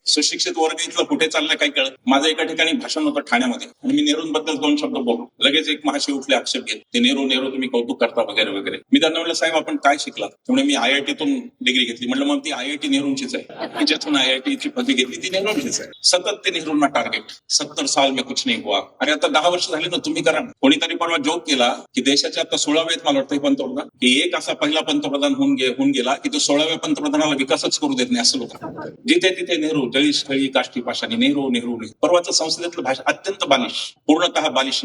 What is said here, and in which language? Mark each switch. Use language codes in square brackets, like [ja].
[mr] सुशिक्षित वर्ग इथलं कुठे चाललं काही कळत. माझं एका ठिकाणी भाषण होतं ठाण्यामध्ये आणि मी नेहरूंबद्दल 2 शब्द बोललो. लगेच एक महाशय उठले आक्षेप घेत, ते नेहरू तुम्ही कौतुक करता वगैरे वगैरे. मी त्यांना म्हटलं साहेब आपण काय शिकलात? त्यामुळे मी IITतून डिग्री घेतली. म्हटलं मग ती IIT नेहरूंचीच आहे, की ज्यातून IITची पदवी घेतली ती नेहरूंचीच आहे. सतत ते नेहरूंना टार्गेट, [hi] 70 साल में कुछ नहीं हुआ. [mr] अरे आता 10 वर्ष झाले ना, तुम्ही करा. कोणीतरी परवा जोक केला की देशाच्या आता 16वेत मला वाटतं पंतप्रधान, की एक असा पहिला पंतप्रधान होऊन गेला की तो 16व्या पंतप्रधानाला विकासच करू देत नाही असं लोक. जिथे तिथे नेहरू, जळी स्थळी काष्टी पाषाणी, नेहरू नेहरू. परवाचं संसदेतलं भाषण अत्यंत बालिश, पूर्णतः बालिश.